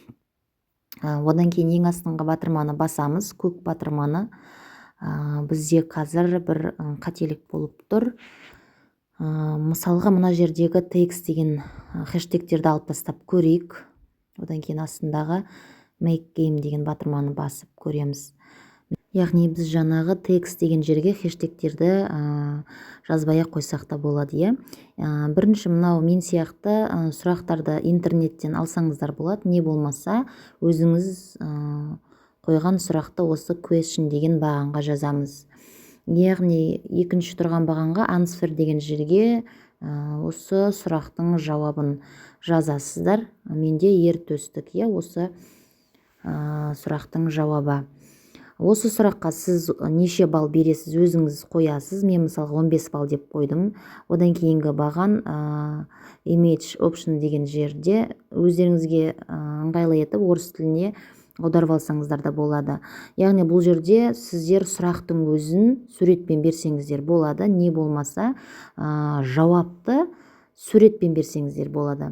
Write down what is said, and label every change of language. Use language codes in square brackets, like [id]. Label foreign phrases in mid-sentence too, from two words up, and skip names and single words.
[kk] Одан кейін ең астыңғы батырманы басамыз, көк батырманы. Бізде қазір бір қателік болып тұр. Мысалға мына жердегі text деген хэштегтерді алып тастап көрейік. Одан кейін астындағы [en] make game [kk] деген батырманы басып көреміз. Яғни біз жаңағы text деген жерге хэштегтерді жазбай қойсақ та болады. Бірінші мынау мен сияқты сұрақтарды интернеттен алсаңыздар болады. Не болмаса өзіңіз қойған сұрақты осы question деген бағанға жазамыз. Яғни екінші тұрған бағанға answer деген жерге осы сұрақтың жауабын жазасыздар. Менде ер төстік, осы сұрақтың жауабы. Осы сұраққа сіз неше балл бересіз, өзіңіз қоясыз. Мен мысалға 15 балл деп қойдым. Одан кейінгі баған [en] image option [kk] деген жерде өздеріңізге ыңғайлы етіп орыс тіліне аударып алсаңыздар да болады. Яғни бұл жерде сіздер сұрақтың өзін суретпен берсеңіздер болады. Не болмаса жауапты суретпен берсеңіздер болады.